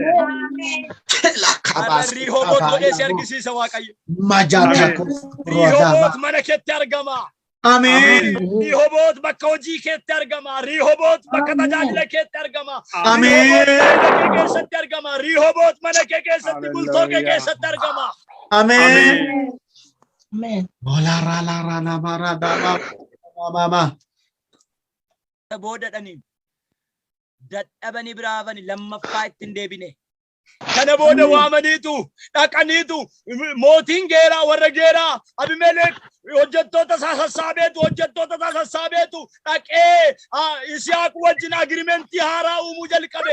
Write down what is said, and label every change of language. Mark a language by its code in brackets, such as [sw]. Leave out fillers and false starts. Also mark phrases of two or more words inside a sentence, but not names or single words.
[om] Rihoboot godhee si argisiisa Waaqayyo. Majata Rihoboot mana keetti argama. Amen. Rihoboot bakka hojii keetti argama. Rihoboot bakka tajaajila keetti argama. Amen. Rihoboot mana kee keessatti argama. Rihoboot mana kee keessatti bultoo kee keessatti argama. Amen. Amen. Ola ra la ra la ba ra da ba ba. Boodadhanii dadhabanii biraafanii lammaffaa ittiin deebine. Kana booda waamaniitu dhaqaniitu mootiin geeraa warra geeraa Abimelek hojjettoota isaa sassaabeetu dhaqee Yisihaaq wajjin agirimentii haaraa uumuu jalqabe.